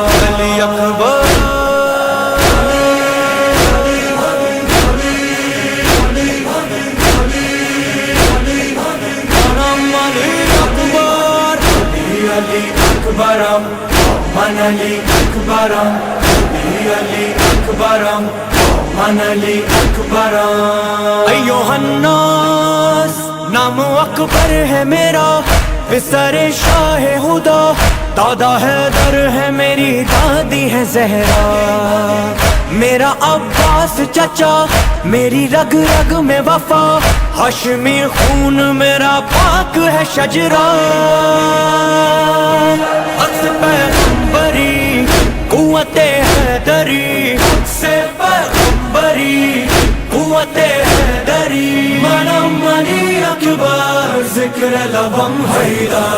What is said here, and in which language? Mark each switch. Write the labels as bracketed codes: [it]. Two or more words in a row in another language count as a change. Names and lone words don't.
[fa] علی اکبر اکبرم من علی اکبرم. علی اکبرم من علی اکبرم. [ar] ایوہ الناس [ur] نام اکبر ہے میرا. پسر شاہ ہدا دادا حیدر ہے میری دادی ہے زہرا. میرا عباس چچا میری رگ رگ میں وفا. ہاشمی خون میرا پاک ہے شجرا. عکس پیغمبری قوت حیدری. عکس پیغمبری قوت حیدری. [fa] منم علی اکبر ذکر لبم حیدر.